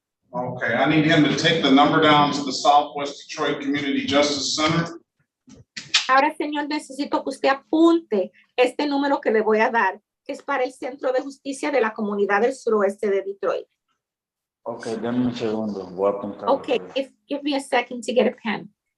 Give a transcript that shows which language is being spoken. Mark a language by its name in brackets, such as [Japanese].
[English] Okay, I need him to take the number down to the Southwest Detroit Community Justice Center. [Spanish] Ahora, señor, necesito que usted apunte este número que le voy a dar, que es para el Centro de Justicia de la Comunidad del Suroeste de Detroit. Ok, dame un segundo, voy a apuntar. [English] Okay, give me a second to get a pen.